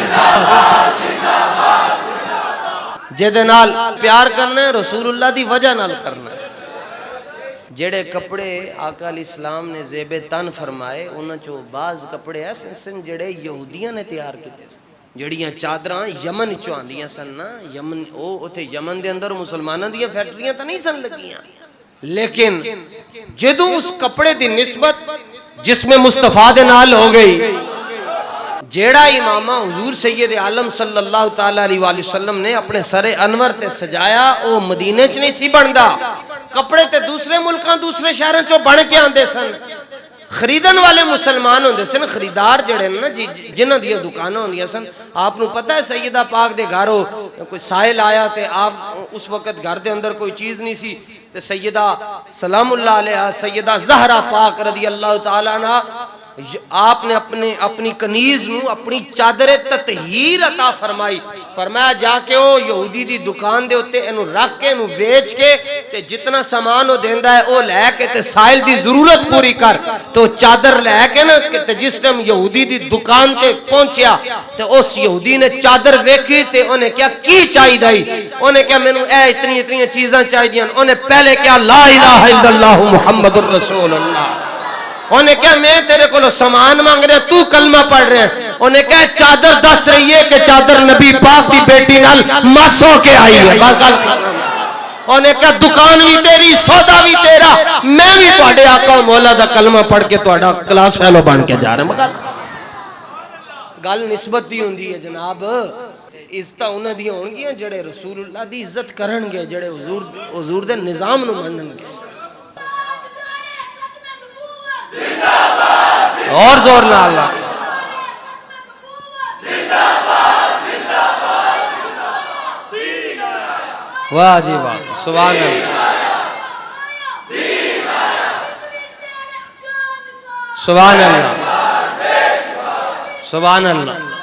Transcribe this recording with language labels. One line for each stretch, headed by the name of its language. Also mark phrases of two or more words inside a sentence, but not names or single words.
Punjabi: جدے نال پیار کرنا ہے رسول اللہ دی وجہ نال کرنا ہے. جڑے کپڑے آقا
Arabic: علیہ السلام
Punjabi: نے زیب تن فرمائے انہاں چو بعض کپڑے ایسے سن جڑے یہودیاں نے تیار کیتے سن. جڑیاں چادراں یمن چوں آندیاں سن نا، یمن او اوتھے یمن دے اندر مسلماناں دیاں فیکٹریاں تے نہیں سن لگیاں، لیکن جدوں اس کپڑے دی نسبت جس میں مصطفیٰ دے نال ہو گئی، جیڑا امامہ حضور سید عالم
Arabic: صلی اللہ تعالیٰ علیہ وآلہ وسلم
Punjabi: نے اپنے سر انور تے سجایا او مدینے چ نہیں سی بندا. کپڑے تے دوسرے ملکاں دوسرے شہروں چوں بن کے آندے سن. خریدن والے مسلمان ہوندے سن، خریدار جڑے نا جی جنہاں دی دکاناں ہوندیاں سن. آپ نو پتہ ہے سیدہ پاک دے گھروں کوئی سائل آیا تے آپ اس وقت گھر دے اندر کوئی چیز نہیں سی تے سیدہ
Arabic: سلام اللہ علیہ
Punjabi: سیدہ زہرہ پاک
Arabic: رضی اللہ تعالیٰ عنہ
Punjabi: آپ نے اپنی کنیز نو اپنی چادر تطہیر عطا فرمائی. فرمایا جا کے او یہودی دی دکان دے ہوتے انہوں رکھ کے انہوں بیچ کے تے جتنا سامان ہو دیندہ ہے او لے کے تے سائل دی ضرورت پوری کر. تو چادر لے کے نا تے جس ٹائم یہودی دی دکان تے پہنچیا تے اس یہودی نے چادر ویکھی تے انہیں کیا کی چاہی دائی، انہیں کیا میں نو اے اتنی چیزاں چاہی دیاں.
Arabic: انہیں پہلے کیا لا الہ الا اللہ محمد الرسول اللہ.
Urdu: انہیں کہا میں تیرے کو سامان مانگ رہے تو کلمہ پڑھ رہے ہیں.
Punjabi: انہیں کہا چادر دس رہی ہے کہ چادر نبی پاک دی بیٹی نال مس ہو کے آئی ہے. انہیں کہا دکان بھی تیری سودا بھی تیرا، میں بھی تواڈے آقا و مولا دا کلمہ پڑھ کے تواڈا کلاس فیلو بن کے جا رہے ہیں. گل نسبت دی ہوندی ہے جناب. عزت انہاں دی ہون گیاں جڑے رسول اللہ دی عزت کرن گے، جڑے حضور دے نظام نو منن گے. اور زور نہ اللہ. واہ جی واہ،
Arabic: سبحان اللہ، سبحان اللہ، سبحان اللہ.